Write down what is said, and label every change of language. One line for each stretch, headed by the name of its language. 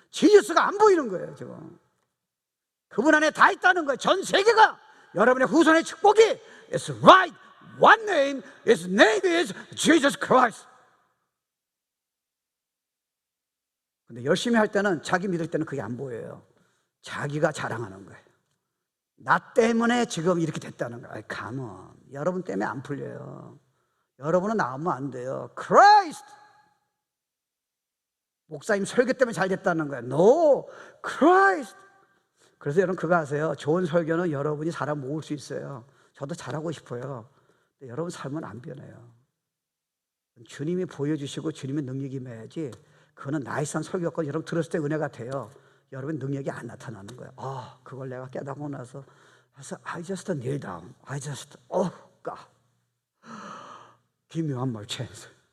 Korean: 지저스가 안 보이는 거예요. 지금 그분 안에 다 있다는 거예요. 전 세계가 여러분의 후손의 축복이
English: It's right, one name, His name is Jesus Christ.
Korean: 근데 열심히 할 때는, 자기 믿을 때는 그게 안 보여요. 자기가 자랑하는 거예요. 나 때문에 지금 이렇게 됐다는 거예요.
English: Come on.
Korean: 여러분 때문에 안 풀려요. 여러분은 나오면 안 돼요.
English: Christ.
Korean: 목사님 설교 때문에 잘 됐다는 거예요.
English: No, Christ.
Korean: 그래서 여러분 그거 아세요? 좋은 설교는 여러분이 사람 모을 수 있어요. 저도 잘하고 싶어요. 근데 여러분 삶은 안 변해요. 주님이 보여주시고 주님의 능력이 임해야지. 그거는 나이스한 설교였고 여러분 들었을 때 은혜가 돼요. 여러분 능력이 안 나타나는 거예요. 그걸 내가 깨닫고 나서
English: I just kneel down. I just, oh God, give me one more chance.